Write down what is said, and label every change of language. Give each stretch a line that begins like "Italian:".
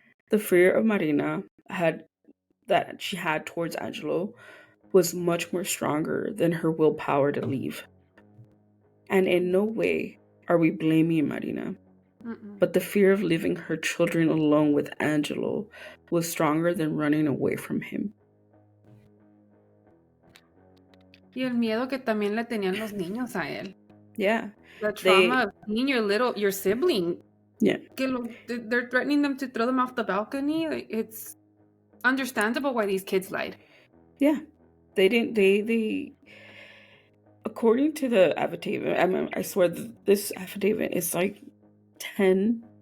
English: The fear of Marina that she had towards Angelo was much more stronger than her willpower to leave. And in no way are we blaming Marina. But the fear of leaving her children alone with Angelo was stronger than running away from him.
Spanish: Y el miedo que también le tenían los niños a él.
English: Yeah. The trauma of seeing your sibling. Yeah. They're threatening them to throw them off the balcony. It's understandable why these kids lied. Yeah. They according to the affidavit, I swear this affidavit is like 10